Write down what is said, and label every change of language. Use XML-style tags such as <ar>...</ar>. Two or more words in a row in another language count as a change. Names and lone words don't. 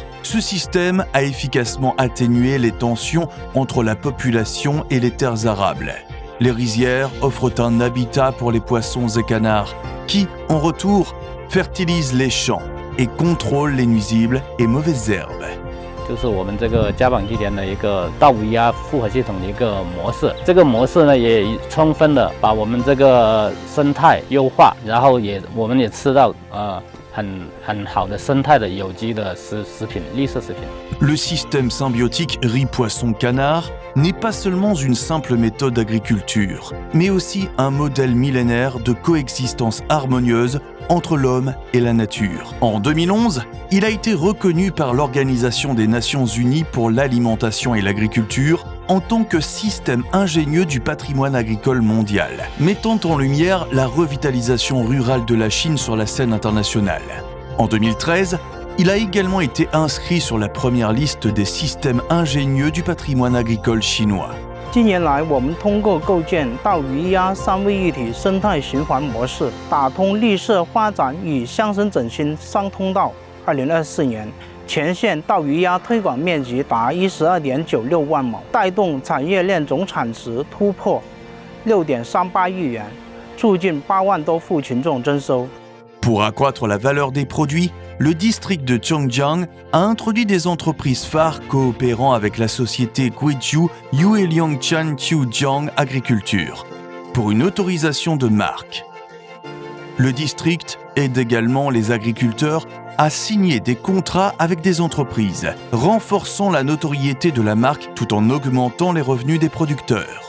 <fr>Ce système a efficacement atténué les tensions entre la population et les terres arables. Les rizières offrent un habitat pour les poissons et canards qui, en retour, fertilisent les champs et contrôlent les nuisibles et mauvaises herbes.</fr> <zh>就是我们这个嘉榜祭田的一个稻谷鸭复合系统的一个模式。这个模式呢，也充分的把我们这个生态优化，然后我们也吃到很好的生态的有机的食品，绿色食品。</zh> <fr>Le système symbiotique riz-poisson-canard n'est pas seulement une simple méthode d'agriculture, mais aussi un modèle millénaire de coexistence harmonieuse entre l'homme et la nature. En 2011, il a été reconnu par l'Organisation des Nations Unies pour l'alimentation et l'agriculture en tant que système ingénieux du patrimoine agricole mondial, mettant en lumière la revitalisation rurale de la Chine sur la scène internationale. En 2013, il a également été inscrit sur la première liste des systèmes ingénieux du patrimoine agricole chinois.</fr> <zh>近年来，我们通过构建稻鱼鸭三位一体生态循环模式，打通绿色发展与乡村振兴双通道。2024年，全县稻鱼鸭推广面积达12.96万亩，带动产业链总产值突破6.38亿元，促进8万多户群众增收。</zh> <fr>Pour accroître la valeur des produits, le district de Zhongjiang a introduit des entreprises phares coopérant avec la société Guizhou Yueliangchan Qiujiang Agriculture pour une autorisation de marque. Le district aide également les agriculteurs à signer des contrats avec des entreprises, renforçant la notoriété de la marque tout en augmentant les revenus des producteurs.</fr>